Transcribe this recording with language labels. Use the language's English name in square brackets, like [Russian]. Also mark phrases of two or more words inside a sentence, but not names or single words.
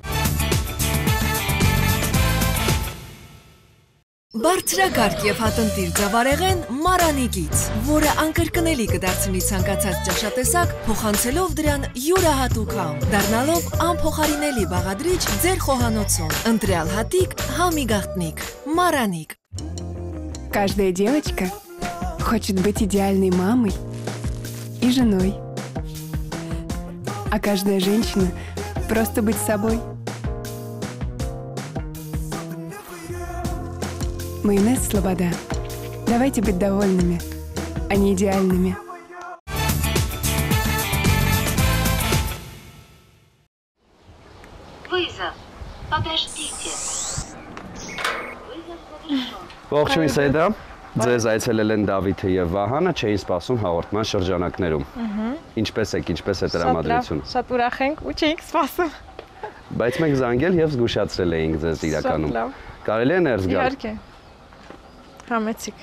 [Armenian] Բարձրակարգ եւ հատնտիր ձավարեղեն Մարանիկից, որը անկրկնելի կդարձնի ցանկացած ճաշատեսակ, փոխանցելով դրան յուրահատուկ համ, դառնալով անփոխարինելի բաղադրիչ ձեր խոհանոցում։ Ընտրյալ հատիկ, համի գաղտնիք, [Russian] Мараник. Каждая девочка хочет быть идеальной мамой и женой. А каждая женщина просто быть собой. Майонез Слобода. Давайте быть довольными, а не идеальными. Вызов. Подождите. Вызов завершен. [Armenian] Ողջույն Սեդա, ձեզ այցելել են Դավիթը եւ Վահանը, չէին սպասում հաղորդման շրջանակներում։ Ինչպես եք, ինչպես է տրամադրությունը։ Շատ ուրախ ենք ու չէինք սպասում։ Բայց մենք զանգել եւ զգուշացրել էինք ձեզ իրականում։ Կարելի է ներս գալ։ Իհարկե։ Համեցիկ։